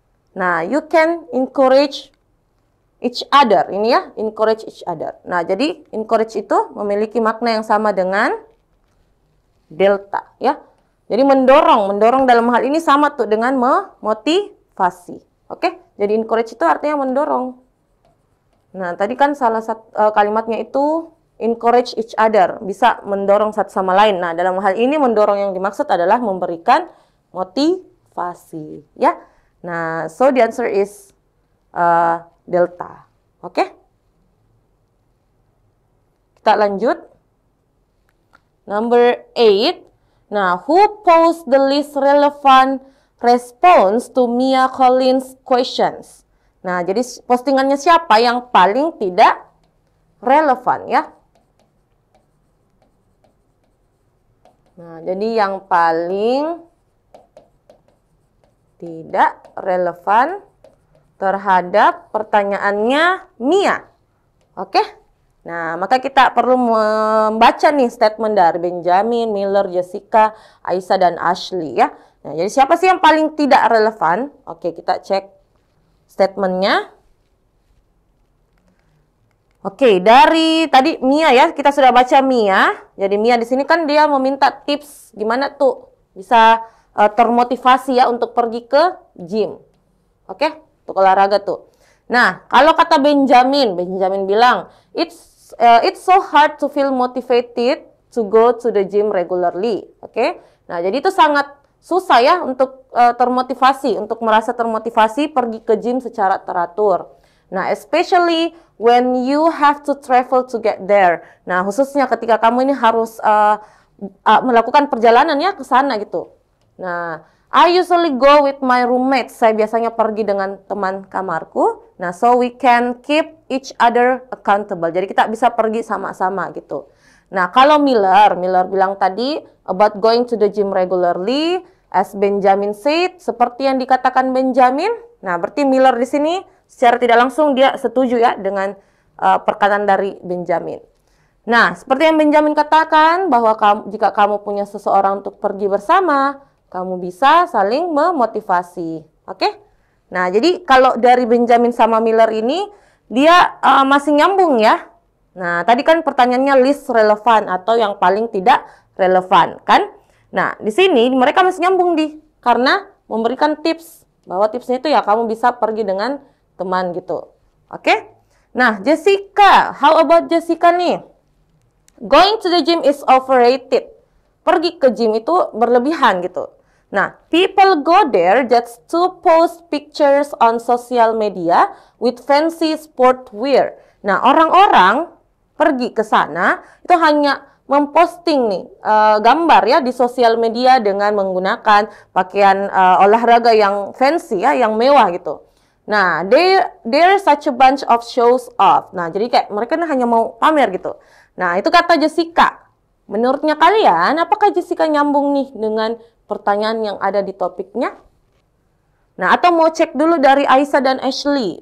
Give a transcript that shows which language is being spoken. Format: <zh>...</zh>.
<en>Nah, you can encourage each other.</en> <id>Ini ya,</id> <en>encourage each other.</en> <id>Nah, jadi encourage itu memiliki makna yang sama dengan delta ya. Jadi mendorong dalam hal ini sama tuh dengan memotivasi. Oke? Jadi encourage itu artinya mendorong. Nah, tadi kan salah satu kalimatnya itu</id> <en>encourage each other,</en> <id>bisa mendorong satu sama lain. Nah, dalam hal ini mendorong yang dimaksud adalah memberikan motivasi ya.</id> <en>Nah, so the answer is delta. Oke?</en> <id>Kita lanjut. Number 8.</id> <en>Nah, who posed the least relevant response to Mia Collins' questions?</en> <id>Nah, jadi postingannya siapa yang paling tidak relevan ya? Nah, jadi yang paling tidak relevan terhadap pertanyaannya Mia. Oke? Nah, maka kita perlu membaca nih statement dari Benjamin, Miller, Jessica, Aisyah, dan Ashley ya. Nah, jadi siapa sih yang paling tidak relevan? Oke, kita cek statementnya. Oke, dari tadi Mia ya, kita sudah baca Mia. Jadi Mia di sini kan dia meminta tips gimana tuh bisa termotivasi ya untuk pergi ke gym. Oke, untuk olahraga tuh. Nah, kalau kata Benjamin bilang,</id> <en>it's so hard to feel motivated to go to the gym regularly.</en> <id>Oke. Nah, jadi itu sangat susah ya untuk termotivasi, untuk merasa termotivasi pergi ke gym secara teratur.</id> <en>Nah, especially when you have to travel to get there.</en> <id>Nah, khususnya ketika kamu ini harus melakukan perjalanan ya ke sana gitu.</id> <en>Nah, I usually go with my roommates.</en> <id>Saya biasanya pergi dengan teman kamarku.</id> <en>Nah, so we can keep each other accountable.</en> <id>Jadi kita bisa pergi sama-sama gitu. Nah, kalau Miller bilang tadi</id> <en>about going to the gym regularly, as Benjamin said,</en> <id>seperti yang dikatakan Benjamin. Nah, berarti Miller di sini secara tidak langsung dia setuju ya dengan perkataan dari Benjamin. Nah, seperti yang Benjamin katakan bahwa jika kamu punya seseorang untuk pergi bersama, kamu bisa saling memotivasi. Oke? Nah, jadi kalau dari Benjamin sama Miller ini, dia masih nyambung ya. Nah, tadi kan pertanyaannya least relevan atau yang paling tidak relevan, kan? Nah, di sini mereka masih nyambung karena memberikan tips. Bahwa tipsnya itu ya kamu bisa pergi dengan teman gitu. Oke? Nah, Jessica.</id> <en>How about</en> <id>Jessica nih?</id> <en>Going to the gym is overrated.</en> <id>Pergi ke gym itu berlebihan gitu.</id> <en>Nah, people go there just to post pictures on social media with fancy sport wear.</en> <id>Nah, orang-orang pergi ke sana itu hanya memposting nih gambar ya di sosial media dengan menggunakan pakaian olahraga yang fancy ya, yang mewah gitu.</id> <en>Nah, they're such a bunch of shows off.</en> <id>Nah, jadi kayak mereka hanya mau pamer gitu. Nah, itu kata Jessica. Menurutnya kalian, apakah Jessica nyambung nih dengan pertanyaan yang ada di topiknya? Nah, atau mau cek dulu dari Aisyah dan Ashley?</id>